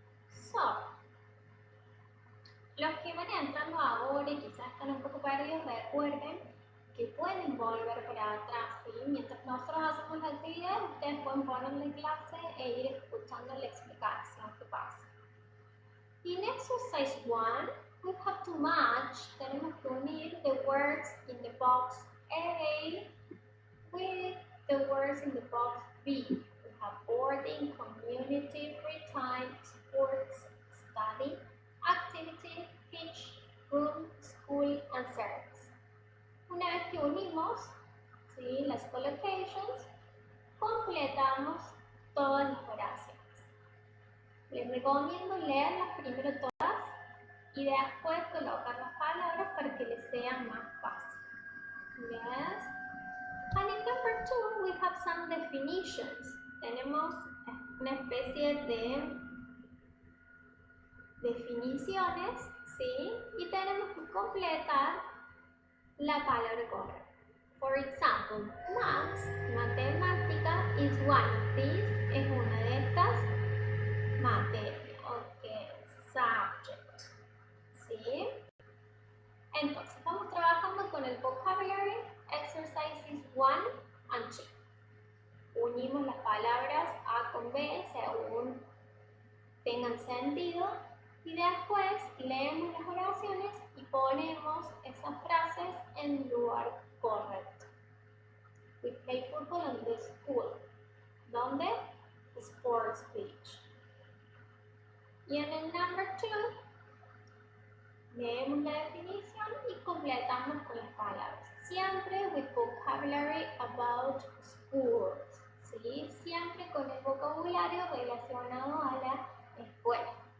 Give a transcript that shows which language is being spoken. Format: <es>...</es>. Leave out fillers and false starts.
<es>So, los que van entrando ahora y quizás están un poco perdidos, recuerden que pueden volver para atrás, ¿sí? Mientras nosotros hacemos la actividad, ustedes pueden ponerle clase e ir escuchando la explicación que pasa.</es> <en>In exercise 1, we have to match,</en> <es>tenemos que unir</es> <en>the words in the box A with the words in the box B. We have boarding, community, free time, sports, study, activity, beach, room, school, and service.</en> <es>Una vez que unimos, ¿sí?, las collocations, completamos todas las oraciones. Les recomiendo leerlas primero todas y después colocar las palabras para que les sea más fácil.</es> <en>Yes. And in number 2, we have some definitions.</en> <es>Tenemos una especie de definiciones, ¿sí? Y tenemos que completar la palabra correcta.</es> <en>For example, maths, matemática, is one of these,</en> <es>es una de estas materias,</es> <en>okay, subject, ¿sí?</en> <es>Entonces, vamos trabajando con el vocabulary,</es> <en>exercises 1 and 2.</en> <es>Unimos las palabras A con B según tengan sentido y después leemos las oraciones y ponemos esas frases en lugar correcto.</es> <en>We play football in the school.</en> <es>¿Dónde?</es> <en>Sports beach.</en> <es>Y en el number 2 leemos la definición y completamos con las palabras.</es> <en>Siempre with vocabulary about sports.</en> <es>¿Sí? Siempre con el vocabulario relacionado a la escuela.</es>